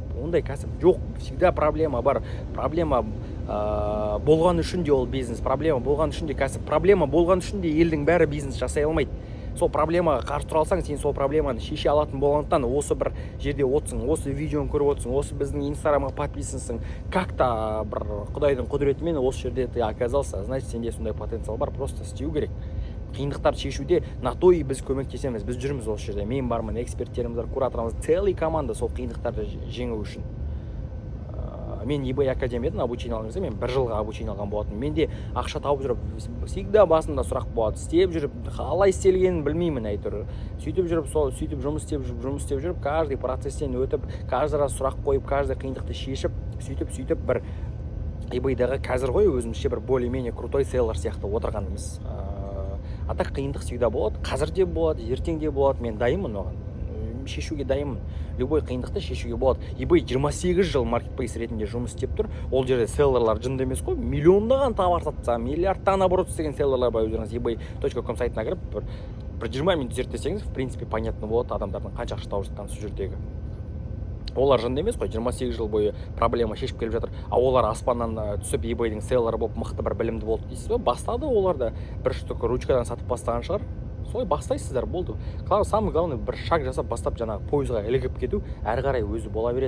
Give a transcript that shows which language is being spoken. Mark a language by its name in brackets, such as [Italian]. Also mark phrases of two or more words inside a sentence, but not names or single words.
[Kazakh] Ондай кәсіп жоқ, всегда проблема бар. Проблема болған үшін де ол бизнес, проблема болған үшін де кәсіп, проблема болған үшін де елдің бәрі бизнес жасай алмайды. Сол проблемаға қарсы тұра алсаң, сен сол проблеманы шеше алатын болғандықтан осы бір жерде отсың, осы видеоны көріп отсың, осы біздің инстаграмға подписансың, как-то бір құдайдың құдіретімен осы жерде [Russian] ты оказался, значит, [Kazakh] сенде сондай потенциал бар, просто істеу керек. Қиындықтарды шешуде [Russian] на то и [Kazakh] біз көмектесеміз, біз жүрміз осы жерде. Мен бармын, эксперттеріміз бар, кураторымыз, [Russian] целый команда [Kazakh] сол қиындықтарды жеңу үшін. Мен eBay Академиядан обучение алған кезде, мен 1 жылға обучение алған болатын. Менде ақша тауып жүріп, всегда басында сұрақ болады. Істеп жүріп, қалай істелгенін білмеймін әйтеуір. Сөйтіп жұмыс істеп жүріп, каждый процесстен өтіп, [Russian] каждый раз [Kazakh] сұрақ қойып, каждый қиындықты шешіп, сөйтіп бір eBay-дағы қазір ғой өзімізше бір [Russian] более-менее крутой [Kazakh] селлер сияқты отырғанымыз. [Russian] а так [Kazakh] қиындық всегда болады, қазір де болады, ертең де болады, мен дайынмын оған, шешуге дайынмын, любой қиындықты шешуге болады. eBay 28 жыл маркетплейс ретінде жұмыс істеп тұр, ол жерде селлерлар жынды емес қой, миллиондаған товар сатса, миллиардтан оборот істеген селлерлар бар. Өздеріңіз ebay.com сайтына кіріп бір 20 минут зерттесеңіз, [Russian] в принципе понятно [Kazakh] болады адамдардың қанша ақша тауып жатқаны сол жердегі. Олар жынды емес қой, 28 жыл бойы проблема шешіп келіп жатыр, а олар аспаннан түсіп eBay-дің селлері болып мықты бір білімді болды дейсіз ба? Бастады олар да бір штук ручкадан сатып бастаған шығар. Солай бастайсыздар, болды. [Russian] Самый главный [Kazakh] бір шаг жасап бастап жаңағы пойызға ілігіп кету, әрі қарай өзі бола береді.